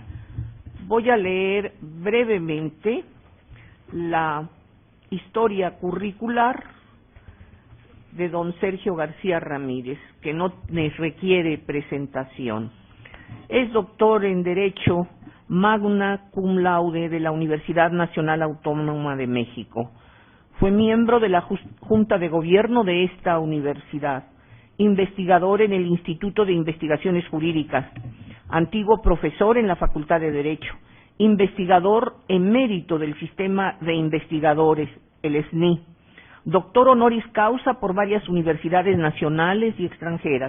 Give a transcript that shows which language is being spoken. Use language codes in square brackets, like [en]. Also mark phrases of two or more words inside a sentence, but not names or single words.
[es] Voy a leer brevemente la historia curricular de don Sergio García Ramírez, que no les requiere presentación. Es doctor en Derecho [la] magna cum laude [es] de la Universidad Nacional Autónoma de México. Fue miembro de la Junta de Gobierno de esta universidad, investigador en el Instituto de Investigaciones Jurídicas, antiguo profesor en la Facultad de Derecho, investigador emérito del Sistema de Investigadores, el SNI, doctor [la] honoris causa [es] por varias universidades nacionales y extranjeras.